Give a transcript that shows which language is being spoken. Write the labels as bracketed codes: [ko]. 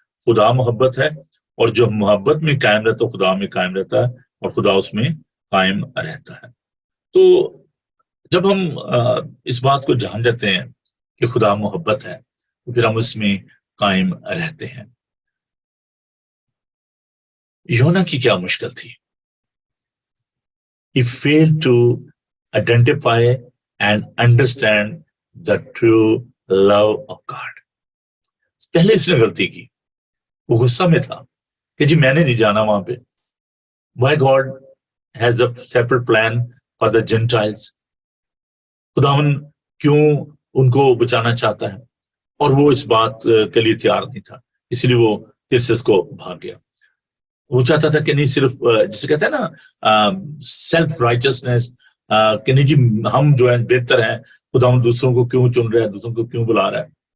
[ur] خدا محبت ہے, اور جو محبت میں قائم رہتا ہے خدا میں قائم رہتا ہے اور خدا اس میں قائم رہتا ہے. تو جب ہم اس بات کو جان جاتے ہیں کہ خدا محبت ہے تو پھر ہم اس میں قائم رہتے ہیں. یونا کی کیا مشکل تھی؟ [en] He failed to identify and understand the true love of God. [ur] پہلے اس نے غلطی کی, وہ غصہ میں تھا کہ جی میں نے نہیں جانا وہاں پہ. [en] Why God has a separate plan for the Gentiles. [ur] خداون کیوں ان کو بچانا چاہتا ہے، اور وہ اس بات کے لیے تیار نہیں تھا، اس لیے وہ ترسس کو بھاگ گیا۔ وہ چاہتا تھا کہ نہیں صرف جسے کہتے ہیں نا سیلف رائچسنس، کہ نہیں جی ہم جو ہے بہتر ہیں، خداون دوسروں کو کیوں چن رہا ہے، دوسروں کو کیوں بلا رہا ہے۔